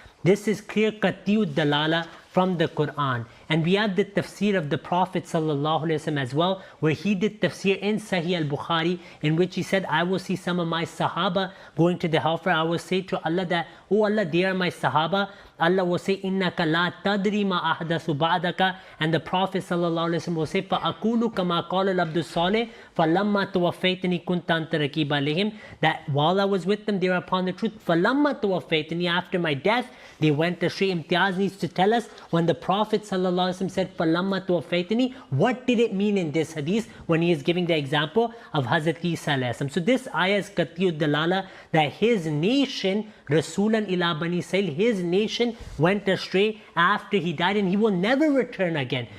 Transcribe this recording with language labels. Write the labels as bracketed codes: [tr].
[en] This is clear qat'iyud dalala from the Quran. And we have the tafsir of the Prophet ﷺ as well, where he did tafsir in Sahih al-Bukhari, in which he said, I will see some of my Sahaba going to the hellfire. I will say to Allah that, oh Allah, they are my Sahaba. Allah will say, [ar] innaka la tadri ma ahdathu ba'daka. [en] And the Prophet ﷺ will say, [ar] فَأَقُولُ كَمَا قَالَ الْعَبْدُ الصَّالِحِ فَلَمَّا تَوَفَّيْتَنِي كُنْتَ أَنْتَ رَقِيبَ عَلَيْهِمْ. [en] That while I was with them, they were upon the truth. [ar] فَلَمَّا تَوَفَّيْتَنِي. [en] After my death, they went astray. Imtiaz needs to tell us, when the Prophet ﷺ said, [ar] فَلَمَّا تَوَفَّيْتَنِي, [en] what did it mean in this hadith when he is giving the example of Hazrat Isa alayhi salam? So this ayah is qat'iyud dalala that his nation, Rasulan ila Bani Israel, his nation went astray after he died, and he will never return again.